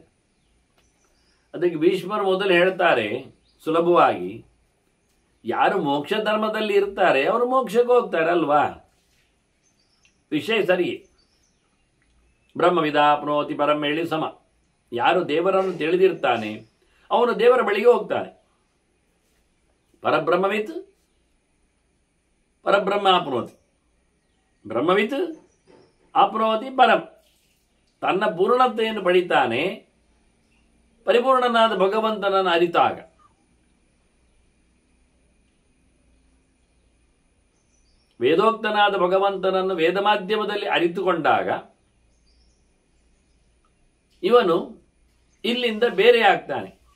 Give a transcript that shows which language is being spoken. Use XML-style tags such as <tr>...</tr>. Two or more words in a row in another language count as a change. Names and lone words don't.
<kn>ಅದಕ್ಕೆ ಭೀಷ್ಮರು ಮೊದಲು ಹೇಳ್ತಾರೆ ಸುಲಭವಾಗಿ, ಯಾರು ಮೋಕ್ಷ ಧರ್ಮದಲ್ಲಿ ಇರ್ತಾರೆ ಅವರು ಮೋಕ್ಷಕ್ಕೆ ಹೋಗ್ತಾರೆ ಅಲ್ವಾ? ವಿಷಯ ಸರಿ.</kn> <sa>ಬ್ರಹ್ಮವಿದಾಪ್ನೋತಿ ಪರಂ</sa> <kn>ಹೇಳಿ ಸಮ. ಯಾರು ದೇವರನ್ನು ತಿಳಿದಿರ್ತಾನೆ ಅವನು ದೇವರ ಬಳಿಗೆ ಹೋಗ್ತಾನೆ.</kn> <sa>ಪರಬ್ರಹ್ಮವಿತ್ ಪರಬ್ರಹ್ಮ ಆಪ್ನೋತಿ, ಬ್ರಹ್ಮವಿತ್ ಆಪ್ನೋತಿ ಪರಂ.</sa> <kn>ತನ್ನ ಪೂರ್ಣತೆಯನ್ನು ಪಡಿತಾನೆ ಪರಿಪೂರ್ಣನಾದ ಭಗವಂತನನ್ನು ಅರಿತಾಗ. ವೇದೋಕ್ತನಾದ ಭಗವಂತನನ್ನು ವೇದ ಮಾಧ್ಯಮದಲ್ಲಿ ಅರಿತುಕೊಂಡಾಗ ಇವನು ಇಲ್ಲಿಂದ ಬೇರೆ ಆಗ್ತಾನೆ.</kn>